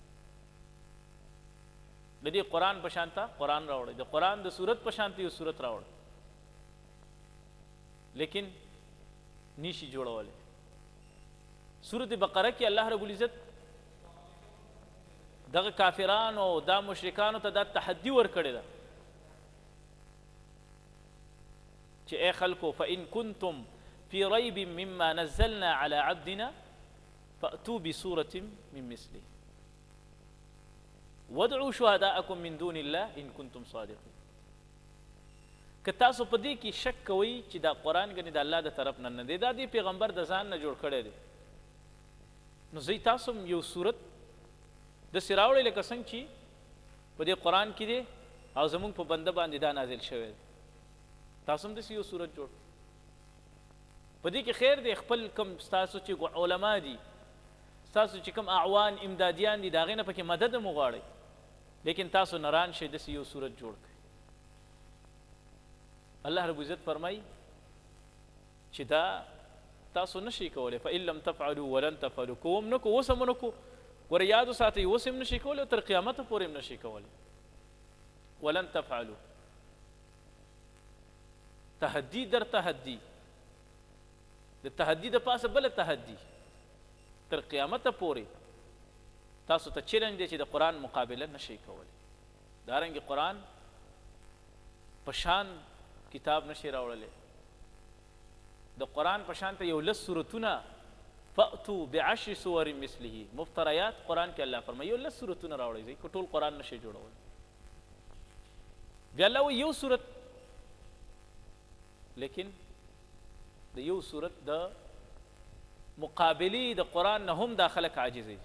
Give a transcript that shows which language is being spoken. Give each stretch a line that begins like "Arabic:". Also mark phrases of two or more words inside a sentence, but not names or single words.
Pashto: د دې قرآن په شانته قرآن راوړی، د قرآن د صورت په شانته یو صورت راوړی، لیکن نیشي جوړولی. سورت بقره کې الله رب العزت دغه کافرانو او دا مشرکانو ته دا تحدي ورکړې ده چې ای خلکو
Arabic: فإن كنتم في ريب مما نزلنا على عبدنا فأتوا بسورة من مثله وادعوا شهداءكم من دون الله إن كنتم صادقين.
Pashto: که تاسو په دې کې شک کوئ چې دا قرآن ګنې د الله د طرف نه دی، دا دې پیغمبر د ځان نه جوړ کړی دی، نو زی تاسو یو صورت داسې راوړئ لکه څنګه چې په دې قرآن کې دی او زمونږ په بنده باندې دا نازل شوی دی، تاسو هم داسې یو صورت جوړ. په دې کې خیر دی خپل کم ستاسو چې علما دي، ستاسو چې کوم اعوان امدادیان دي، د هغې نه پکې مدد هم وغواړئ، لیکن تاسو نران شئ داسې یو صورت جوړ کړئ. الله رب عزت فرمایي چې دا تاسو نشئ کولی،
Arabic: فإن لم تفعلوا ولن تفعلوا،
Pashto: که هم نه کو اوس هم نه کو، ګوره یاد وساتئ اوس هم نشئ کولی او تر قیامته پورې هم نشئ کولی.
Arabic: ولن تفعلوا تحدي در تحدي،
Pashto: د تحدي د پاسه بله تحدي، تر قیامته پورې تاسو ته چیلنج دی چې د قرآن مقابله نشئ کولی. دارنګې قرآن په شان کتاب نشي راوړلی، د قرآن په شان ته یو لس صورتونه
Arabic: فأتوا بعشر سور مثله مفتریات
Pashto: قرآن کې الله فرمایي یو لس صورتونه راوړئ، ځکه ټول قرآن نشي جوړولی. بیا الله وایي یو صورت، لیکن د یو صورت د مقابلې د قرآن نه هم دا خلک عاجز دي.